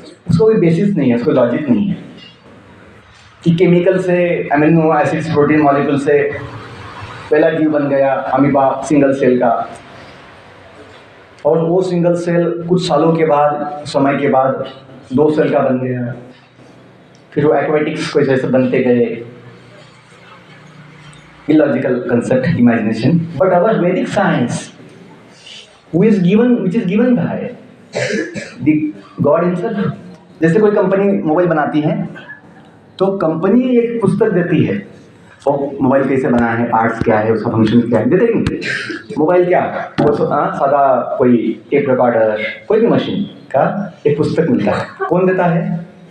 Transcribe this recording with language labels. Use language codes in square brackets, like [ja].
[hi] उसको कोई बेसिस नहीं है, उसको लॉजिक नहीं है कि केमिकल से, अमीनो एसिड्स, प्रोटीन मॉलिक्यूल से पहला जीव बन गया अमीबा, सिंगल सेल का, और वो सिंगल सेल कुछ सालों के बाद, समय के बाद 2 सेल का बन गया, फिर वो एक्वेटिक्स को जैसे बनते गए। [en] Illogical concept, imagination. But our Vedic science which is given by the God himself। [hi] जैसे कोई कंपनी मोबाइल बनाती है तो कंपनी एक पुस्तक देती है, और मोबाइल कैसे बना है, पार्ट्स क्या है, उसका फंक्शन क्या है, देते नहीं। मोबाइल क्या, वो सादा कोई टेप रिकॉर्डर, कोई भी मशीन का एक पुस्तक मिलता है। कौन देता है?